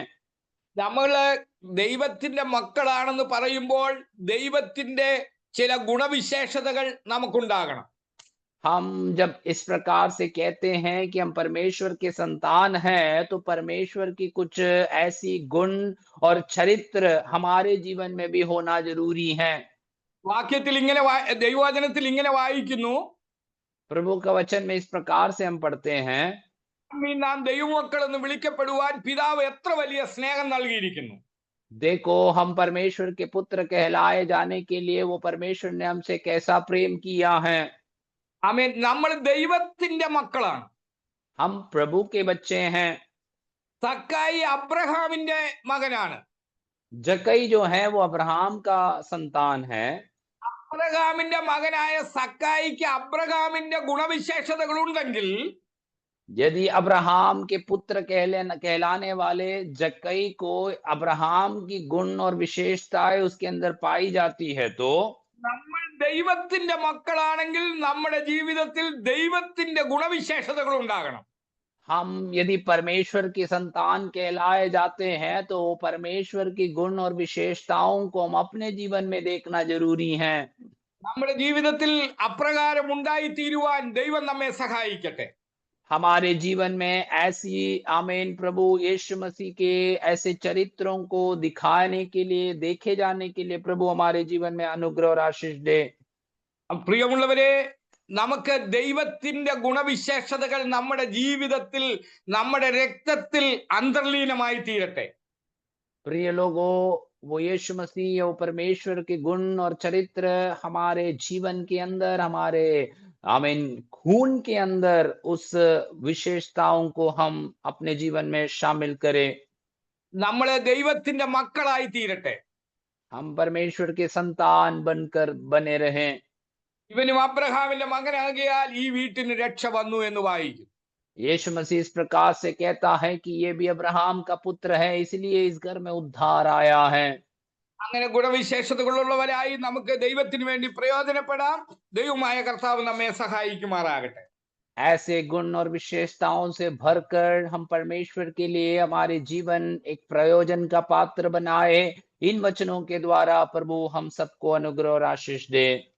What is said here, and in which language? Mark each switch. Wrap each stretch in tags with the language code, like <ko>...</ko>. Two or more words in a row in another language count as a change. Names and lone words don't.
<ml>നമ്മള് ദൈവത്തിന്റെ മക്കളാണെന്ന് പറയുമ്പോൾ ദൈവത്തിന്റെ ചില ഗുണവിശേഷതകൾ നമുക്കുണ്ടാകണം.</ml> <hi>हम जब इस प्रकार से कहते हैं कि हम परमेश्वर के संतान हैं, तो परमेश्वर की कुछ ऐसी गुण और चरित्र हमारे जीवन में भी होना ज़रूरी है।</hi> <ml>വാക്യത്തിൽ ഇങ്ങനെ ദൈവവചനത്തിൽ ഇങ്ങനെ വായിക്കുന്നു,</ml> <hi>प्रभु का वचन में इस प्रकार से हम पढ़ते हैं,</hi> <ml>നാം ദൈവമക്കൾ എന്ന് വിളിക്കപ്പെടുവാൻ പിതാവ് എത്ര വലിയ സ്നേഹം നൽകിയിരിക്കുന്നു.</ml> <hi>देखो हम परमेश्वर के पुत्र कहलाए जाने के लिए वो परमेश्वर ने हमसे कैसा प्रेम किया है।</hi> <ml>ആമേൻ. നമ്മൾ ദൈവത്തിന്റെ മക്കളാണ്.</ml> <hi>हम प्रभु के बच्चे हैं।</hi> <ml>സക്കായി അബ്രഹാമിന്റെ മകനാണ്.</ml> <hi>जक्कई जो है वो अब्राहम का संतान है।</hi> <ml>അബ്രഹാമിന്റെ മകനായ സക്കായിക്ക് അബ്രഹാമിന്റെ ഗുണവിശേഷതകളുണ്ടെങ്കിൽ</ml> <hi>यदि अब्राहम के पुत्र कहलाने वाले जक्कई को अब्राहम की गुण और विशेषताएं उसके अंदर पाई जाती है, तो</hi> <ml>നമ്മൾ ദൈവത്തിന്റെ മക്കളാണെങ്കിൽ നമ്മുടെ ജീവിതത്തിൽ ദൈവത്തിന്റെ ഗുണവിശേഷതകൾ ഉണ്ടാകണം.</ml> <hi>हम यदि परमेश्वर की संतान कहलाए जाते हैं, तो वो परमेश्वर की गुण और विशेषताओं को हम अपने जीवन में देखना जरूरी है।</hi> <ml>നമ്മുടെ ജീവിതത്തിൽ അപ്രകാരം ഉണ്ടായി തീരുവാൻ ദൈവം നമ്മെ സഹായിക്കട്ടെ.</ml> <hi>हमारे जीवन में ऐसी आमीन प्रभु यीशु मसीह के ऐसे चरित्रों को दिखाने के लिए, देखे जाने के लिए प्रभु हमारे जीवन में अनुग्रह और आशीष दे।</hi> <ml>പ്രിയമുള്ളവരെ, നമുക്ക് ദൈവത്തിന്റെ ഗുണവിശേഷതകൾ നമ്മുടെ ജീവിതത്തിൽ, നമ്മുടെ രക്തത്തിൽ അന്തർലീനമായി തീരട്ടെ.</ml> <hi>प्रिय लोगों, वो यीशु मसीह वो परमेश्वर के गुण और चरित्र हमारे जीवन के अंदर, हमारे आमीन खून के अंदर उस विशेषताओं को हम अपने जीवन में शामिल करें।</hi> <ml>നമ്മളെ ദൈവത്തിന്റെ മക്കളായി തീരട്ടെ.</ml> <hi>हम परमेश्वर के संतान बनकर बने रहें।</hi> <ml>ഇവനും അബ്രഹാമിന്റെ മകനാകിയാൽ ഈ വീട്ടിന് രക്ഷ വന്നു എന്ന് വായിക്കും.</ml> <hi>यीशु मसीह इस प्रकार से कहता है कि ये भी अब्राहम का पुत्र है, इसलिए इस घर में उद्धार आया है।</hi> <ml>അങ്ങനെ ഗുണവിശേഷതകളുള്ളവരായി നമുക്ക് ദൈവത്തിന് വേണ്ടി പ്രയോജനപ്പെടാം. ദൈവമായ കർത്താവ് നമ്മെ സഹായിക്കുമാറാകട്ടെ.</ml> <hi>ऐसे गुण और विशेषताओं से भरकर हम परमेश्वर के लिए हमारे जीवन एक प्रयोजन का पात्र बनाए। इन वचनों के द्वारा प्रभु हम सबको अनुग्रह और आशीष दे।</hi>